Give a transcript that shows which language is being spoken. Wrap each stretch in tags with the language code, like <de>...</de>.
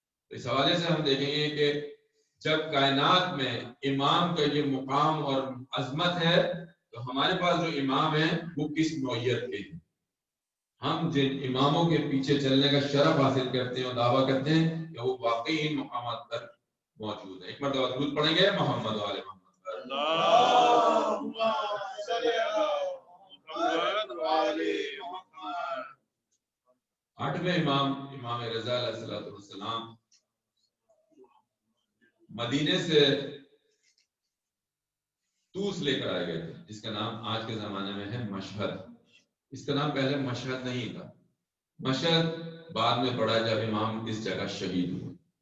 <ur>تو اس حوالے سے ہم دیکھیں گے کہ جب کائنات میں امام کا یہ مقام اور عظمت ہے تو ہمارے پاس جو امام ہیں وہ کس نوعیت کے ہیں. ہم جن اماموں کے پیچھے چلنے کا شرف حاصل کرتے ہیں اور دعویٰ کرتے ہیں کہ وہ واقعی ان مقامات پر موجود ہیں. ایک مرتبہ درود پڑھیں گے محمد و آل محمد پر.</ur> <ar>اللهم صل على محمد وعلى محمد.</ar> <ur>8ویں امام امام رضا علیہ السلام مدینے سے توس لے کر آئے گئے تھے، جس کا نام آج کے زمانے میں ہے مشہد. اس کا نام پہلے مشہد نہیں تھا. مشہد بعد میں پڑا جب امام اس جگہ شہید ہوئے.</ur>